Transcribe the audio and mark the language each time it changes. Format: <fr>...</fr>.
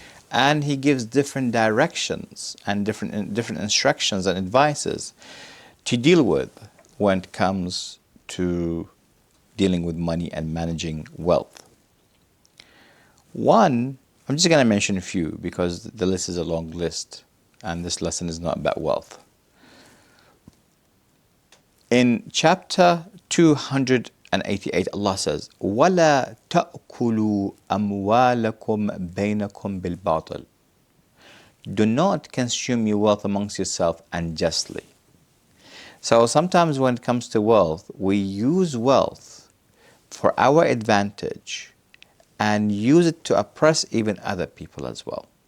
<en>And He gives different directions and different instructions and advices to deal with when it comes to dealing with money and managing wealth. One, I'm just going to mention a few because the list is a long list and this lesson is not about wealth. In chapter 288, Allah says,</en> <ar>وَلَا تَأْكُلُوا أَمْوَالَكُمْ بَيْنَكُمْ بِالْبَاطِلِ.</ar> <en>Do not consume your wealth amongst yourself unjustly. So sometimes when it comes to wealth, we use wealth for our advantage and use it to oppress even other people as well.</en>